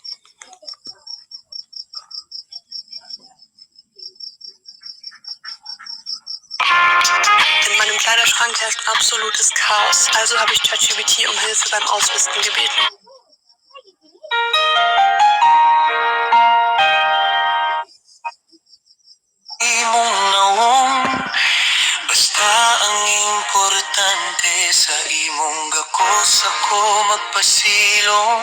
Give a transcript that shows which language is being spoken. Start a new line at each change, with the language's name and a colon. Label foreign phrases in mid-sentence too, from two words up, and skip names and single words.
German: In meinem Kleiderschrank herrscht absolutes Chaos, also habe ich ChatGPT um Hilfe beim Ausmisten gebeten.
Cebuano: Imong naong, basta ang importante sa imong gakos ako magpasilong.